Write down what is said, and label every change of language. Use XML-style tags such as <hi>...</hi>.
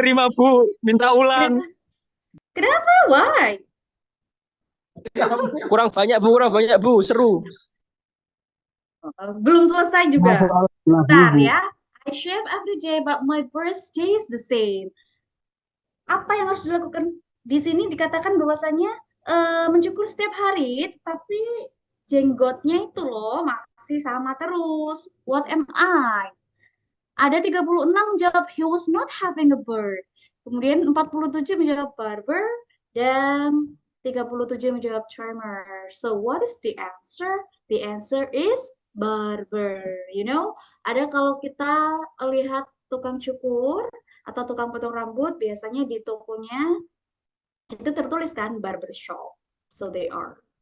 <id>terima, Bu. Minta ulang. Kenapa? Kenapa? Why? Kurang banyak, Bu. Kurang banyak, Bu. Seru. Belum selesai juga. Masuk alas Bentar Bu. ya.</id> <en>I shave every day, but my bird stays the same.</en> <id>Apa yang harus dilakukan? Di sini dikatakan bahwasanya mencukur setiap hari, tapi jenggotnya itu loh masih sama terus.</id> <en>What am I?</en> <id>Ada 36 menjawab</id> <en>he was not having a bird.</en> <id>Kemudian 47 menjawab barber dan 37 menjawab trimmer.</id> <en>So what is the answer? The answer is barber. You know,</en> <id>ada kalau kita lihat tukang cukur atau tukang potong rambut, biasanya di tokonya itu tertulis kan barber shop.</id> <en>So they are.</en>